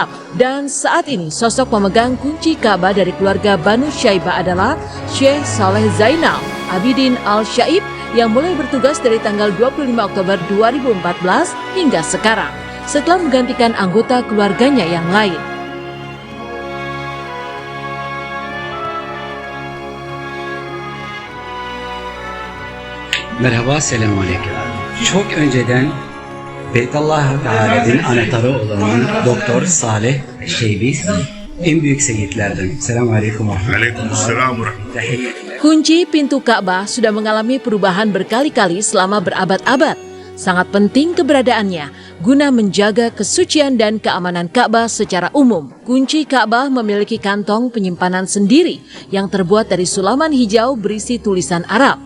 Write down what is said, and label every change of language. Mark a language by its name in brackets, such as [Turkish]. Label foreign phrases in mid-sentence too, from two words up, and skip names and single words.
[Indonesian] Dan saat ini sosok pemegang kunci Ka'bah dari keluarga Banu Syaibah adalah Syekh Saleh Zainal Abidin Al-Syaib yang mulai bertugas dari tanggal 25 Oktober 2014 hingga sekarang, setelah menggantikan anggota keluarganya yang lain. [Turkish] Merhaba, selamünaleyküm. Çok önceden Beytullah Teala'nın anahtarı olan Doktor Saleh Şeybi en büyük seyitlerden. Selamünaleyküm. [Arabic] وعليكم السلام ورحمة الله. [Indonesian] Kunci pintu Ka'bah sudah mengalami perubahan berkali-kali selama berabad-abad. Sangat penting keberadaannya guna menjaga kesucian dan keamanan Ka'bah secara umum. Kunci Ka'bah memiliki kantong penyimpanan sendiri yang terbuat dari sulaman hijau berisi tulisan Arab.